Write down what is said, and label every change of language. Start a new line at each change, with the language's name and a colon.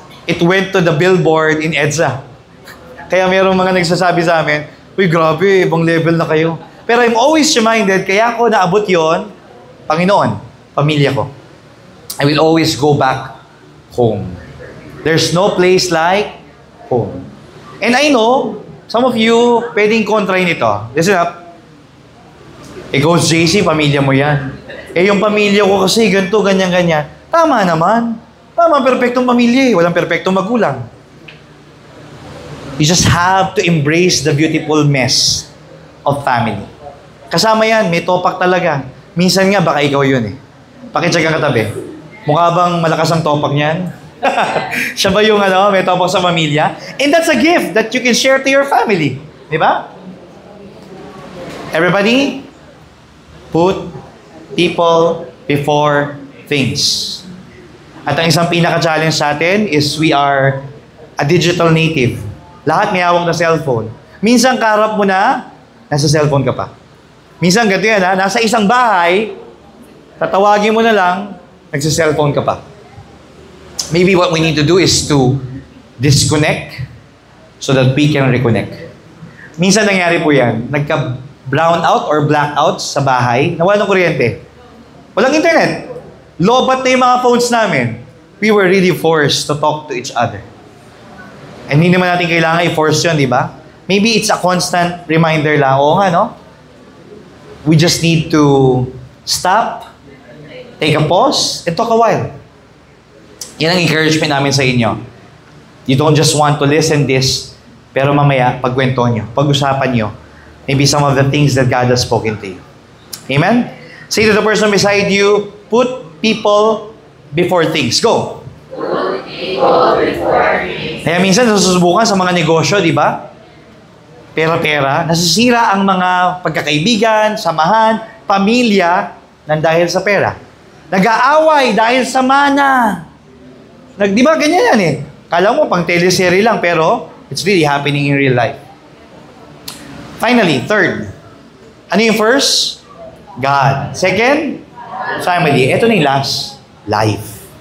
English: It went to the billboard in EDSA.
Filipino: Kaya mayroong mga nagsasabi sa amin, uy, grabe, ibang level na kayo. Pero
English: I'm always reminded,
Filipino: kaya ako naabot yon, Panginoon, pamilya ko.
English: I will always go back home. There's no place like home. And I know, some of you,
Filipino: pwedeng kontrahin ito.
English: Listen up.
Filipino: Coach JC, pamilya mo yan. Yung pamilya ko kasi, ganito, ganyan. Tama naman. Tama, perfectong pamilya. Walang perfectong magulang.
English: You just have to embrace the beautiful mess of family.
Filipino: Kasama yan, may topak talaga. Minsan nga, baka ikaw yun Pakitsaga ka katabi. Mukha bang malakas ang topak niyan? Siya ba yung may topak sa pamilya?
English: And that's a gift that you can share to your family.
Filipino: Di ba?
English: Everybody, put people before things.
Filipino: At ang isang pinaka-challenge sa atin
English: is we are a digital native.
Filipino: Lahat may hawak na cellphone. Minsan karap mo na, nasa cellphone ka pa. Minsan ganito yan nasa isang bahay, tatawagin mo na lang, nagsa-cellphone ka pa.
English: maybe what we need to do is to disconnect so that we can reconnect.
Filipino: Minsan nangyari po yan, nagka-brown out or blackout sa bahay, nawala ng kuryente. Walang internet. Lobat na yung mga phones namin.
English: We were really forced to talk to each other. And
Filipino: hindi naman natin kailangan i-force yun, di ba?
English: Maybe it's a constant reminder lang.
Filipino: Oo nga, no?
English: We just need to stop, take a pause, and talk a while.
Filipino: Yan ang encouragement namin sa inyo.
English: You don't just want to listen this,
Filipino: pero mamaya, pagkwento nyo, pag-usapan nyo,
English: maybe some of the things that God has spoken to you. Amen? Say to the person beside you, put people before things. Go! Put people before things.
Filipino: Kaya minsan nasusubukan sa mga negosyo, di ba? Pera-pera, nasisira ang mga pagkakaibigan, samahan, pamilya, nang dahil sa pera. Nag-aaway dahil sa mana. Di ba ganyan yan eh? Kala mo pang teleserye lang, pero
English: it's really happening in real life. Finally, third.
Filipino: Ano yung first?
English: God. Second? Family.
Filipino: Ito na yung last.
English: Life.